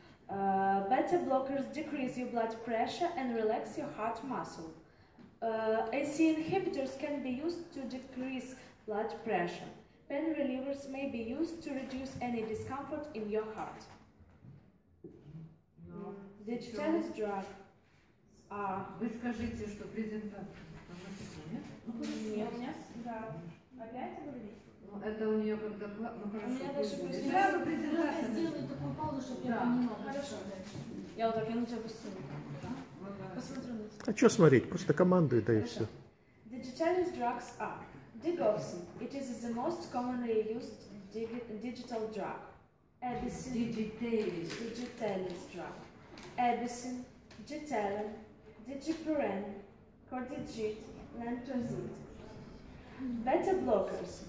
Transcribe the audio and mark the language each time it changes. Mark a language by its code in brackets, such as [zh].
[en] Beta blockers decrease your blood pressure and relax your heart muscle. AC inhibitors can be used to decrease blood pressure. Pain relievers may be used to reduce any discomfort in your heart. Digitalis drugs are... [ru] Вы скажите, что презентация. Нет? Да. Опять говорить? Ну, это у нее как доклад. Ну, хорошо. У меня даже сразу презентация. Сделай такую паузу, чтобы я понимала. Хорошо. Я вот так, я на тебя пустила. Посмотрю на тебя. А что смотреть? Просто команды, да и все. [en] Digitalis drugs are Digoxin. It is the most commonly used digital drug. Edison. Digitalis drug. Edison, Gitalan, Digipuren, Cordigit, Lantozid. Beta blockers.